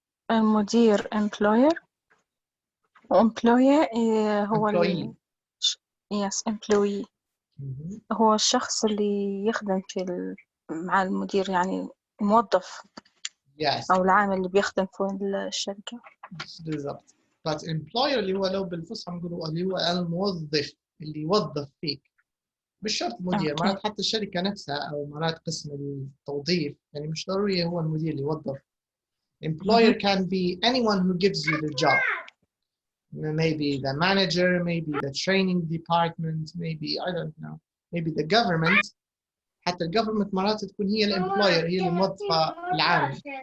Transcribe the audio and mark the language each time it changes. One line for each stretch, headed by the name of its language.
Arabic: المدير employer. employee هو
English: employee. yes employee.
Arabic: هو الشخص اللي يخدم مع المدير، يعني موظف.
English: Yes.
Arabic: أو العامل اللي بيخدم في الشركة. بالضبط. But employer اللي هو لو بالفصحى نقولوا اللي هو الموظف اللي يوظف فيك. مش شرط مدير، مرات حتى الشركة نفسها أو مرات قسم التوظيف، يعني مش ضروري هو المدير اللي يوظف.
English: Employer can be anyone who gives you the job. Maybe the manager, maybe the training department, maybe I don't know, maybe the government.
Arabic: حتى الجفرمنت مرات تكون هي الامبلوير، هي الموظفة العامل.